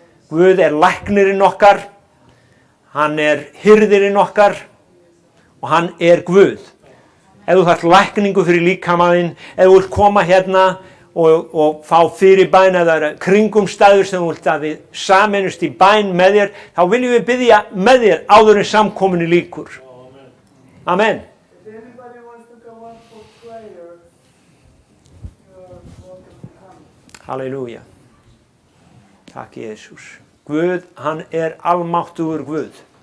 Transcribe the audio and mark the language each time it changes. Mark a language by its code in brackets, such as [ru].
[is] Guð læknirinn okkar. Hann hirðirinn okkar. Og hann Guð. Ef þú þarft lækningu fyrir líkamaðinn, ef þú vilt koma hérna og fá fyrir bæn eða kringumstæður sem þú vilt að við sameinumst í bæn með þér, þá viljum við biðja með þér áður en samkomunni lýkur. Amen. [en] If anybody wants to come up for prayer, you're welcome to come. [is] Halleluja. Takk Jesús. Guð, hann almáttugur Guð.